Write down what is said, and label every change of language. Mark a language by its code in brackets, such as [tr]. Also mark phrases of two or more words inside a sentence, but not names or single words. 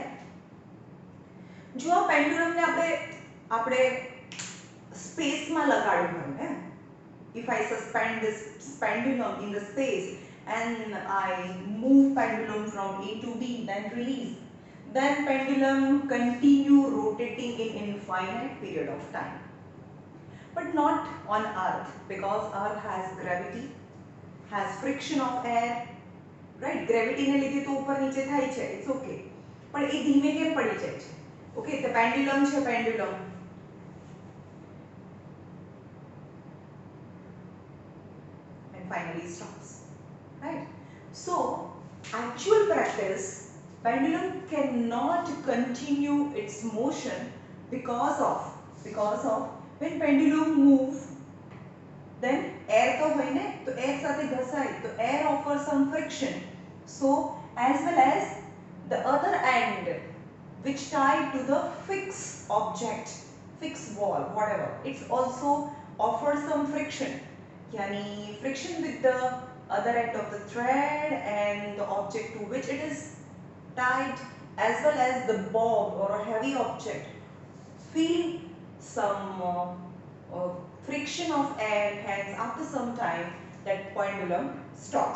[gu] જો આ પેન્ડુલમ ને આપણે સ્પેસમાં લગાડ્યું હોય ને, [en] if I suspend this pendulum in the space and I move pendulum from A to B, then release, then pendulum continue rotating in infinite period of time. But not on Earth, because Earth has gravity, has friction of air, right? [gu] Gravity ને લીધે તો ઉપર નીચે થાય છે, [en] it's okay. [gu] પણ એ ધીમે કેમ પડી જાય છે? [en] Okay, the pendulum છે pendulum. And finally stops, right? So, actual practice, pendulum cannot continue its motion because of when pendulum move, then air [gu] તો હોય ને, તો [en] air [gu] સાથે ઘસાય, તો [en] air offers some friction. So as well as the other end which tied to the fixed object, fixed wall, whatever, it's also offers some friction. Yani friction with the other end of the thread and the object to which it is tied, as well as the bob or a heavy object feel some friction of air, hence after some time that pendulum stops.